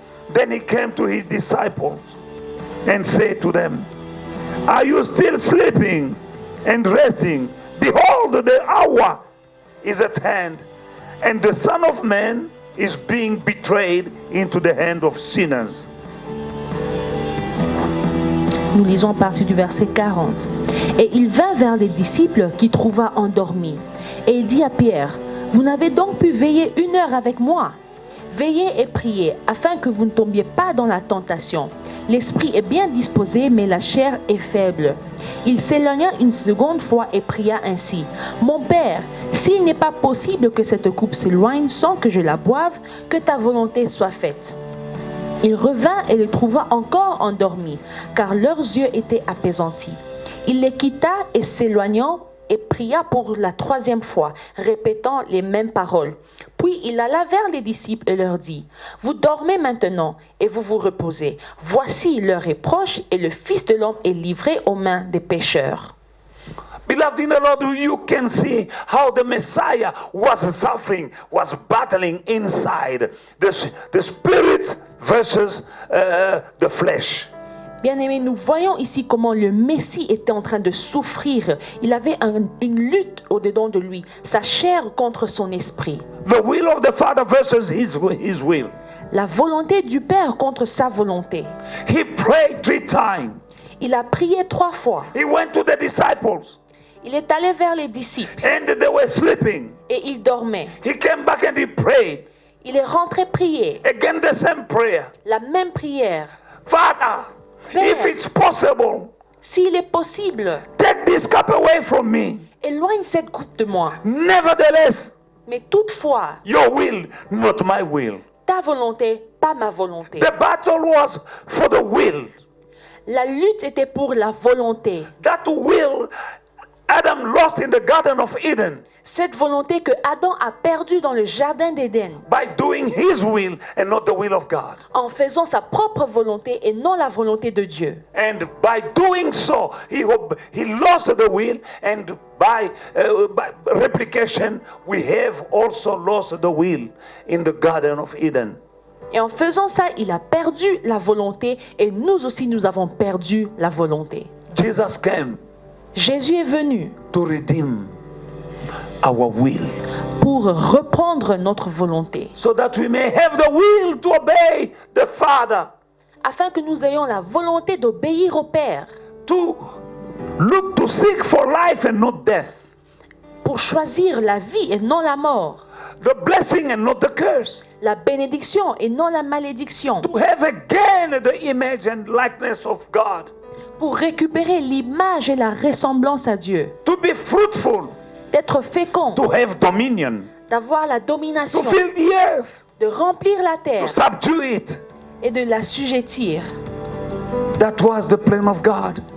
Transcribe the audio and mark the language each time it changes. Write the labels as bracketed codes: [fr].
[en] Then he came to his disciples and said to them, are you still sleeping and resting? Behold, the hour is at hand, and the Son of Man is being betrayed into the hand of sinners. [fr] Nous lisons à partir du verset 40. Et il vint vers les disciples qu'il trouva endormis. Et il dit à Pierre, vous n'avez donc pu veiller 1 heure avec moi? Veillez et priez, afin que vous ne tombiez pas dans la tentation. L'esprit est bien disposé, mais la chair est faible. Il s'éloigna une seconde fois et pria ainsi. Mon Père, s'il n'est pas possible que cette coupe s'éloigne sans que je la boive, que ta volonté soit faite. Il revint et les trouva encore endormis, car leurs yeux étaient apaisantis. Il les quitta et s'éloignant, et pria pour la 3e fois, répétant les mêmes paroles. Puis il alla vers les disciples et leur dit, vous dormez maintenant et vous vous reposez. Voici l'heure est proche et le Fils de l'homme est livré aux mains des pécheurs. [en] Beloved in the Lord, you can see how the Messiah was suffering, was battling inside the spirit versus the flesh. [fr] Bien-aimés, nous voyons ici comment le Messie était en train de souffrir. Il avait une lutte au-dedans de lui, sa chair contre son esprit. [en] The will of the Father versus his will. [fr] La volonté du Père contre sa volonté. [en] He prayed 3 times. [fr] Il a prié 3 fois. [en] He went to the disciples [fr] Il est allé vers les disciples [en] and they were sleeping. [fr] et il dormait. [en] He came back and he prayed. [fr] Il est rentré prier. [en] Again the same prayer. [fr] La même prière. [en] Father, [fr] Père, [en] if it's possible, [fr] s'il est possible, [en] take this cup away from me. [fr] éloigne cette coupe de moi. [en] Nevertheless, [fr] Mais toutefois, [en] your will, not my will. [fr] ta volonté, pas ma volonté. [en] The battle was for the will. [fr] La lutte était pour la volonté. [en] That will Adam lost in the Garden of Eden [fr] Cette volonté que Adam a perdue dans le jardin d'Éden [en] by doing his will and not the will of God. [fr] en faisant sa propre volonté et non la volonté de Dieu. [en] And by doing so, he lost the will, and by replication, we have also lost the will in the Garden of Eden. [fr] Et en faisant ça, il a perdu la volonté et nous aussi nous avons perdu la volonté. [en] Jesus came [fr] Jésus est venu [en] to redeem our will, [fr] pour reprendre notre volonté, [en] so that we may have the will to obey the Father, [fr] afin que nous ayons la volonté d'obéir au Père, [en] to look to seek for life and not death, [fr] pour choisir la vie et non la mort, [en] the blessing and not the curse, [fr] la bénédiction et non la malédiction, [en] to have again the image and likeness of God, [fr] pour récupérer l'image et la ressemblance à Dieu, [en] to be fruitful, [fr] d'être fécond, [en] to have dominion, [fr] d'avoir la [en] to [fr] domination, [en] fill the earth, [fr] de remplir la [en] to [fr] terre [en] subdue it. [fr] et de la [en] That was the plan of God.